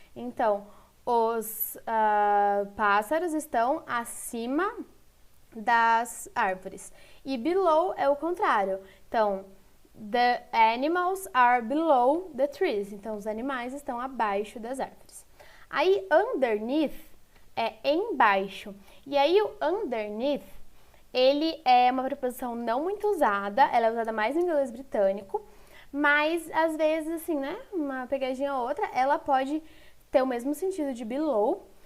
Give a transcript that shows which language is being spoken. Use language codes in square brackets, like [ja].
[pt] Então, os pássaros estão acima das árvores. E below é o contrário. [en] Então, the animals are below the trees. [pt] Então, os animais estão abaixo das árvores. Aí, underneath é embaixo. E aí, o underneath, ele é uma preposição não muito usada. Ela é usada mais no inglês britânico. Mas, às vezes, assim, né? Uma pegadinha ou outra, ela pode ter o mesmo sentido de below.